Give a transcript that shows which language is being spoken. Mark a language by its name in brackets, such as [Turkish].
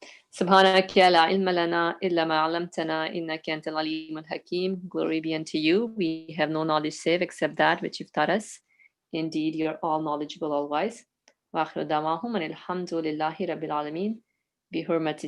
[Arabic] سبحانك لا علم لنا إلا ما علمتنا إنك أنت العليم الحكيم. [English] Glory be unto you. We have no knowledge save except that which you've taught us. Indeed, you're all knowledgeable, all wise. [Arabic] وآخر دعواهم أن الحمد لله رب العالمين بحرمة